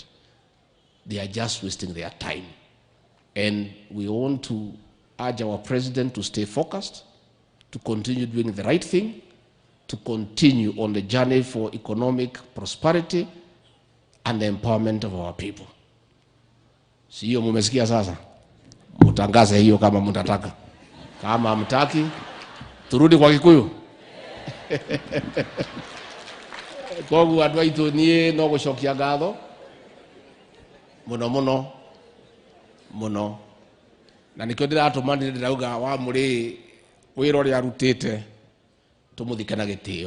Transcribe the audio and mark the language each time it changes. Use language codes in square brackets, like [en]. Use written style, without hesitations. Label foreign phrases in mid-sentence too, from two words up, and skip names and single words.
[en] They are just wasting their time. And we want to urge our president to stay focused, to continue doing the right thing, to continue on the journey for economic prosperity and the empowerment of our people. [sw] Siyo mumesikia sasa? Mutangaze hiyo kama mtataka. Kama hamtaki, turudi kwa Kikuyu. [ki] Kogu andũ aitũ niĩ no gũcokia ngatho mũno na nĩkĩo ndĩratũma ndĩrauga wa mũrĩ wĩra ũrĩa arutĩte tũmũthike na gĩtĩo.